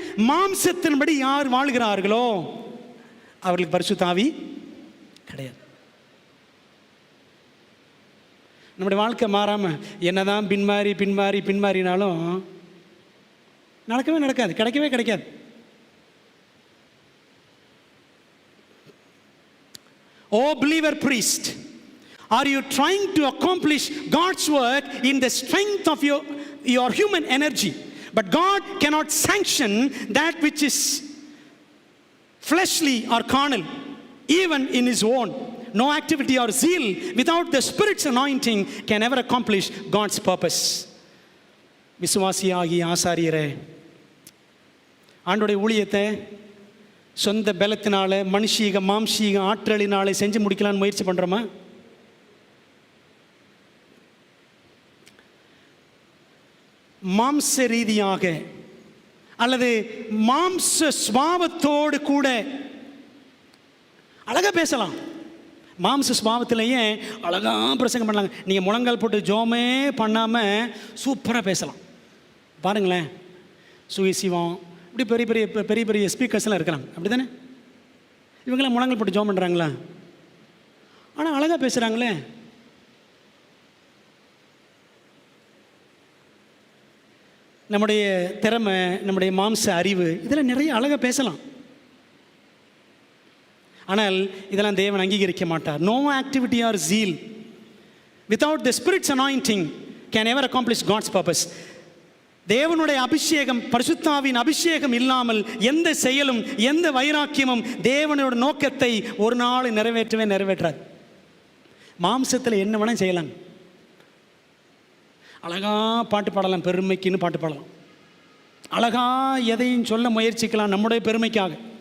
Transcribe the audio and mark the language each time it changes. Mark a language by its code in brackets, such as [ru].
[ta] மாம்சத்தின்படி யார் வாழ்கிறார்களோ அவர்களுக்கு பரிசுத்த ஆவி கிடையாது. நம்முடைய வாழ்க்கை மாறாமல் என்னதான் பின்மாறினாலும் நடக்காது, கிடைக்காது. [en] Oh believer priest, are you trying to accomplish God's work in the strength of your human energy? But God cannot sanction that which is fleshly or carnal, even in his own. No activity or zeal without the Spirit's anointing can ever accomplish God's purpose. [ta] விசுவாசியாகிய ஆசாரியரே, ஆண்டோடைய ஊழியத்தை சொந்த பலத்தினால, மனுஷீக மாம்சீக ஆற்றலினாலே செஞ்சு முடிக்கலான்னு முயற்சி பண்ணுறோமா? மாம்ச ரீதியாக அல்லது மாம்ச சுபாவத்தோடு கூட அழகாக பேசலாம். மாம்ச சுபாவத்திலேயே அழகாக பிரசங்கம் பண்ணலாங்க. நீங்கள் முழங்கால் போட்டு ஜோமே பண்ணாமல் சூப்பராக பேசலாம். பாருங்களேன், சுயசிவம் இப்படி பெரிய பெரிய ஸ்பீக்கர்ஸ்லாம் இருக்கிறாங்க, அப்படி தானே? இவங்களாம் முழங்கால் போட்டு ஜோம் பண்ணுறாங்களா? ஆனால் அழகாக பேசுகிறாங்களே. நம்முடைய திறமை, நம்முடைய மாம்ச அறிவு, இதெல்லாம் நிறைய அழகாக பேசலாம். ஆனால் இதெல்லாம் தேவன் அங்கீகரிக்க மாட்டார். [en] No activity or zeal without the Spirit's anointing can ever accomplish God's purpose. [ta] தேவனுடைய அபிஷேகம், பரிசுத்தாவின் அபிஷேகம் இல்லாமல் எந்த செயலும், எந்த வைராக்கியமும் தேவனோட நோக்கத்தை ஒரு நாள் நிறைவேற்றாது. மாம்சத்தில் என்ன வேணால் செய்யலாம். அழகா பாட்டு பாடலாம், பெருமைக்குன்னு பாட்டு பாடலாம். அழகா எதையும் சொல்ல முயற்சிக்கலாம் நம்முடைய பெருமைக்காக.